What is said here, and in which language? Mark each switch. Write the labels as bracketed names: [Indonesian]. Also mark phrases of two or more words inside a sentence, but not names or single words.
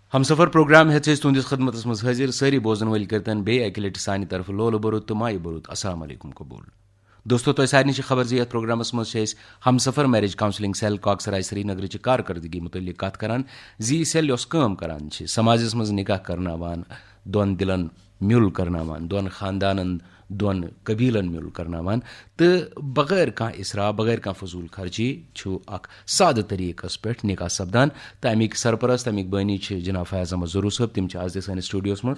[Kashmiri] ہم سفر پروگرام ہیتھ تہندس خدمت مز حاضر ساری بوزن ول کرتن بے اکہ لٹہ سانہ طرف لولہ برود تو مایہ برود [Arabic] السلام علیکم [Kashmiri] قبول. دوستو تہ سارے خبر زی یتھ پروگرامس مز ہم سفر میریج کاؤنسلنگ سیل کاکسرائے سری نگر چہ کارکردگی متعلق کت کران زی سیل یس کام کران سماجس مز نکاح کرناوان دون دلن میول کرناوان دون خاندانن دون قبیلن میول کرناوان تو بغیر کانٛہہ اسراف بغیر کانٛہہ فضول خرچی چھُ اکھ سادٕ طریقس پٮ۪ٹھ نکاح سپدان تہٕ امیِکۍ سرپرست امیِکۍ بٲنی چھِ جناب فیاض احمد ظہروٗ صٲب تِم چھِ آز تہِ سٲنِس سٹوڈیوس منٛز.